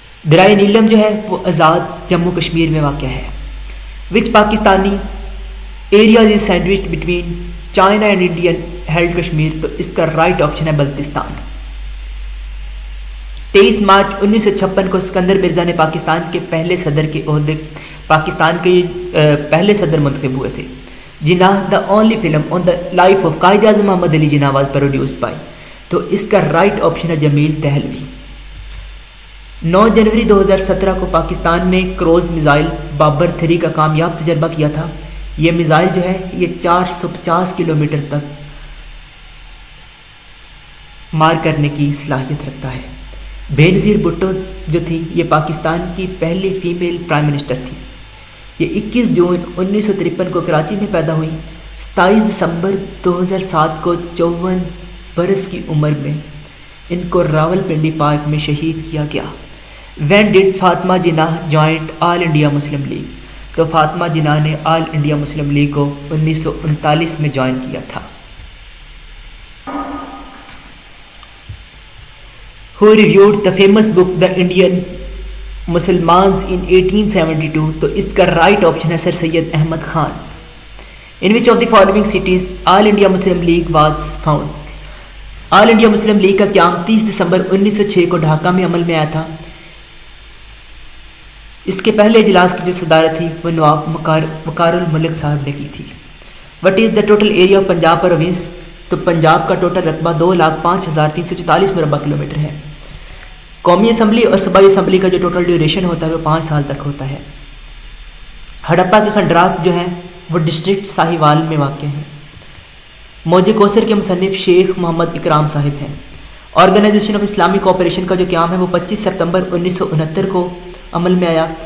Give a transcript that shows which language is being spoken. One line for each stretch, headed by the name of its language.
Urdu: درائے نیلم جو ہے وہ آزاد جموں کشمیر میں واقع ہے.
English: Which Pakistanis areas is sandwiched between China and Indian held Kashmir.
Urdu: تو اس کا رائٹ آپشن ہے بلتستان. 23 مارچ 1956 کو اسکندر مرزا نے پاکستان کے پہلے صدر کے عہدے پاکستان کے پہلے صدر منتخب ہوئے تھے.
English: Jinnah the only film on the life of Quaid Azam Muhammad Ali Jinnah was produced by.
Urdu: تو اس کا رائٹ آپشن ہے جمیل دہلوی. 9 جنوری 2017 کو پاکستان نے کروز میزائل بابر 3 کا کامیاب تجربہ کیا تھا. یہ میزائل جو ہے یہ 450 کلومیٹر تک مار کرنے کی صلاحیت رکھتا ہے. بینظیر بھٹو جو تھی یہ پاکستان کی پہلی فیمیل پرائم منسٹر تھی. یہ 21 جون 1953 کو کراچی میں پیدا ہوئی. 27 دسمبر 2007 کو 54 برس کی عمر میں ان کو راول پنڈی پارک میں شہید کیا گیا.
English: When did Fatima Jinnah join all India Muslim League.
Urdu: تو فاطمہ جناح نے آل انڈیا مسلم لیگ کو 1939 میں جوائن کیا تھا.
English: Who reviewed the famous book The Indian Muslimans in 1872.
Urdu: تو اس کا رائٹ آپشن ہے سر سید Ahmad Khan.
English: In which of the following cities All India Muslim League was found.
Urdu: All India Muslim league کا قیام 30 دسمبر 1906 کو ڈھاکہ میں عمل میں آیا تھا. اس کے پہلے اجلاس کی جو صدارت تھی وہ نواب وقار الملک صاحب نے کی تھی.
English: What is the total area of Punjab province.
Urdu: تو پنجاب کا ٹوٹل رقبہ 2,05,344 مربع کلومیٹر ہے. قومی اسمبلی اور صوبائی اسمبلی کا جو ٹوٹل ڈیوریشن ہوتا ہے وہ 5 سال تک ہوتا ہے. ہڑپا کے کھنڈرات جو ہیں وہ ڈسٹرکٹ ساہیوال میں واقع ہیں. موج کوثر کے مصنف شیخ محمد اکرام صاحب ہیں. آرگنائزیشن آف اسلامی کوآپریشن کا جو قیام ہے وہ 25 سپتمبر 1969 کو عمل میں آیا.